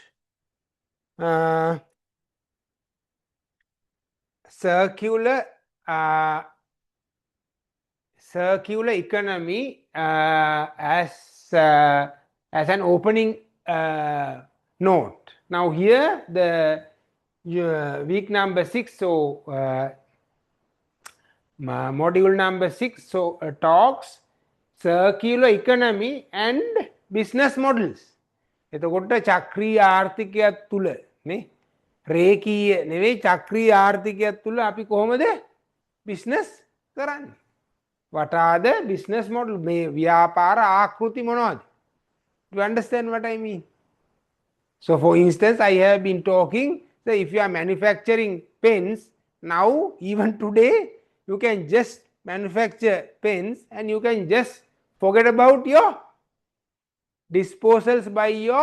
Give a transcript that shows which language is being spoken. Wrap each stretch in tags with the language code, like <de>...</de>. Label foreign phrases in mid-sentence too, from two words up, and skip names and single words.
<en>circular economy as an opening note. Now here the week number 6, so module number 6, so talks circular economy and business models.</en> <si>එතකොට චක්‍රීය ආර්ථිකයක් තුල නේ, රේඛීය නෙවෙයි චක්‍රීය ආර්ථිකයක් තුල අපි කොහොමද බිස්නස් කරන්නේ?</si> <en>What are the business model?</en> <si>මේ ව්‍යාපාර ආකෘති මොනවද?</si> <en>Do you understand what I mean? So for instance, I have been talking, so if you are manufacturing pens, now even today you can just manufacture pens and you can just forget about your disposals by your customers.</en>